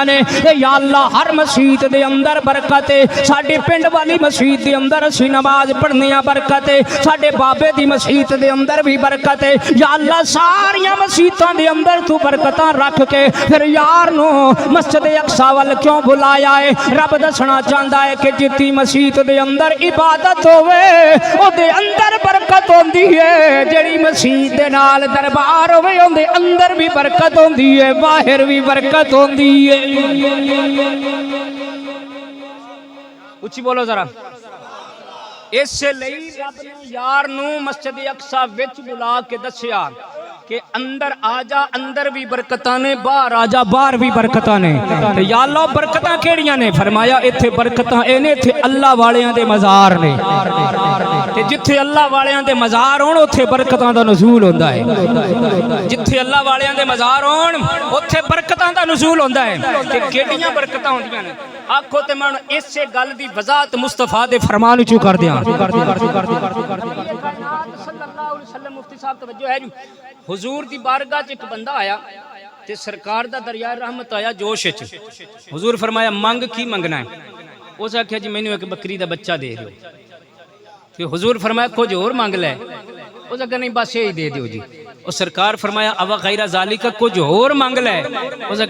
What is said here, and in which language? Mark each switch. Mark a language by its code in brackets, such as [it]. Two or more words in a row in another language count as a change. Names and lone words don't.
[pa] نے اے یا اللہ ہر مسجد دے اندر برکت ہے ساڈے پنڈ والی مسجد دے اندر اسی نماز پڑھنیاں برکت ہے ساڈے بابے دی مسجد دے اندر بھی برکت ہے یا اللہ ساریاں مسجداں دے اندر تو برکتاں رکھ کے پھر یار نو مسجد اقصی وال کیوں بلایا ہے رب دسنا چاہندا ہے کہ جتنی مسجد دے اندر عبادت ہوے او دے اندر برکت ہوندی ہے جڑی مسجد دے نال دربار ہوے اون دے اندر بھی برکت ہوندی ہے باہر بھی برکت ہوندی ہے اچھی بولو ذرا اس لئی رب نے یار نو مسجد اقصی وچ بلا کے دسیا کہ اندر آجا اندر بھی برکتاں نے باہر آجا باہر بھی برکتاں نے یا اللہ برکتاں کیڑیاں نے فرمایا ایتھے برکتاں اے نے ایتھے اللہ والیاں دے مزار نے تے جتھے اللہ والیاں دے مزار ہون اوتھے برکتاں دا نزول ہوندا ہے جتھے اللہ والیاں دے مزار ہون اوتھے برکتاں دا نزول ہوندا ہے تے کیڑیاں برکتاں ہوندیاں نے آکھو تے میں اس گل دی وضاحت مصطفیٰ دے فرمان وچوں کر دیاں مفتی صاحب توجہ ہے جی حضور دی بارگاہ چ ایک بندہ آیا تے سرکار دا دریائے رحمت آیا جوش وچ حضور فرمایا منگ کی منگنا ہے اس آکھیا جی مینوں ایک بکری دا بچہ دے دیو تے حضور فرمایا کچھ اور مانگ لے اس آکھیا نہیں بس یہی دے دیو جی اور سرکار فرمایا [ar] اوا غیر ذالک [pa] کچھ اور مانگ لے اس